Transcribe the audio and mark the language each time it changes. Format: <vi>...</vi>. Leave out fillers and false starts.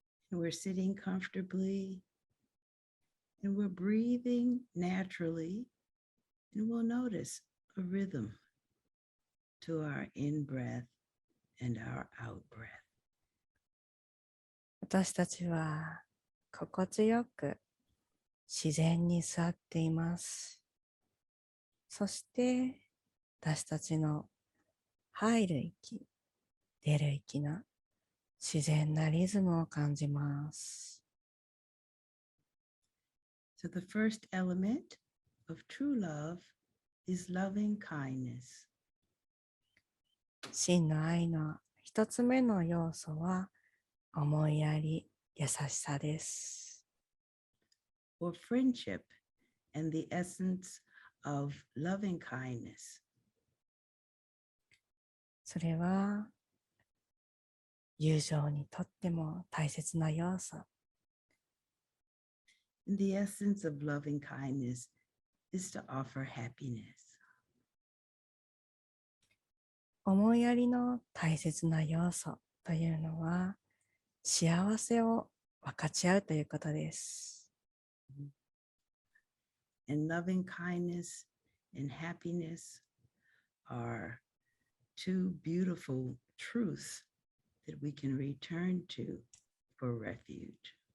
<en>And we're sitting comfortably and we're breathing naturally, and we'll notice a rhythm to our in-breath and our out-breath.</en> <ja>私たちは心地よく自然に座っています。そして私たちの入る息、出る息の自然なリズムを感じます。</ja> <en>So the first element of true love is loving kindness.</en> <ja>真の愛の一つ目の要素は思いやり、優しさです。</ja> <en>Or friendship and the essence of loving kindness.</en> <ja>それは友情にとっても大切な要素。</ja> <en>And the essence of loving kindness is to offer happiness.</en> <ja>思いやりの大切な要素というのは幸せを分かち合うということです。</ja> <en>And loving kindness and happiness are two beautiful truths that we can return to for refuge.</en>